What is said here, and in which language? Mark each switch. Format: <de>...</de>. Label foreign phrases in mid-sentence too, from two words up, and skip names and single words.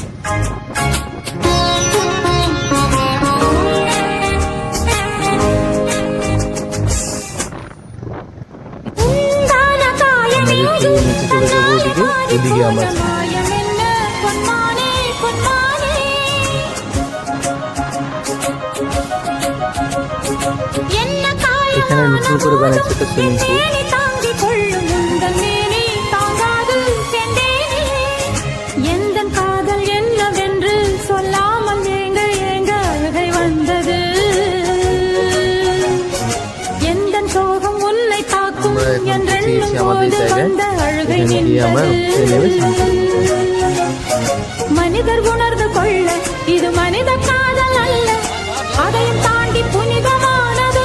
<bn>নিচে চলে যাবো ওদিকে, ওদিকে আমরা এখানে নতুন করে বানাচ্ছে একটা সুইমিং পুল।</bn> <ta>எந்த காதல் என்னவென்று சொல்லாமல் ஏங்க ஏங்க அழுகை வந்தது எந்த சோகம் உன்னை தாக்கும் என்றெண்ணும் போது வந்த அழுகை நின்றது மனிதர் உணர்ந்து கொள்ள இது மனித காதல் அல்ல அதையும் தாண்டி புனிதமானது</ta>